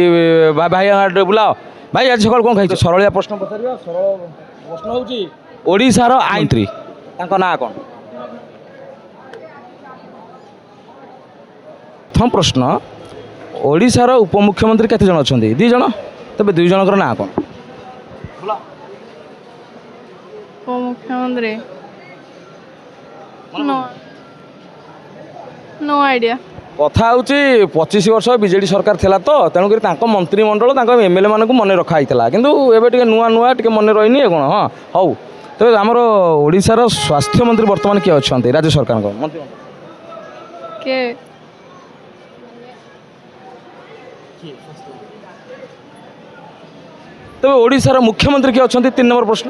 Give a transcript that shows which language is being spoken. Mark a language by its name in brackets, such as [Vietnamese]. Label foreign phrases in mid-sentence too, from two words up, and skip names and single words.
[Odia] ଭାଇ ଭାଇ ଟିକେ ବୁଲାଅ। ଭାଇ ଆଜି ସକାଳୁ କ'ଣ ଖାଇଛ? ସରଳିଆ ପ୍ରଶ୍ନ ପଚାରିବା। ସରଳ ପ୍ରଶ୍ନ ହେଉଛି ଓଡ଼ିଶାର ଆଇନମନ୍ତ୍ରୀ, ତାଙ୍କ ନାଁ କ'ଣ? ପ୍ରଥମ ପ୍ରଶ୍ନ, ଓଡ଼ିଶାର ଉପମୁଖ୍ୟମନ୍ତ୍ରୀ କେତେ ଜଣ ଅଛନ୍ତି? 2 ଜଣ। ତେବେ 2 ଜଣଙ୍କର ନାଁ କ'ଣ? [English] उपमुख्यमंत्री no idea. [Odia] କଥା ହେଉଛି 25 ବର୍ଷ ବିଜେଡ଼ି ସରକାର ଥିଲା ତ, ତେଣୁକରି ତାଙ୍କ ମନ୍ତ୍ରିମଣ୍ଡଳ ତାଙ୍କ MLA ମାନଙ୍କୁ ମନେ ରଖା ହେଇଥିଲା, କିନ୍ତୁ ଏବେ ଟିକେ ନୂଆ ଟିକେ ମନେ ରହିନି କ'ଣ? ହଁ ହଉ। ତେବେ ଆମର ଓଡ଼ିଶାର ସ୍ୱାସ୍ଥ୍ୟମନ୍ତ୍ରୀ ବର୍ତ୍ତମାନ କିଏ ଅଛନ୍ତି ରାଜ୍ୟ ସରକାରଙ୍କ ମନ୍ତ୍ରିମଣ୍ଡଳ? के ତେବେ ଓଡ଼ିଶାର ମୁଖ୍ୟମନ୍ତ୍ରୀ କିଏ ଅଛନ୍ତି? 3 ନମ୍ବର ପ୍ରଶ୍ନ।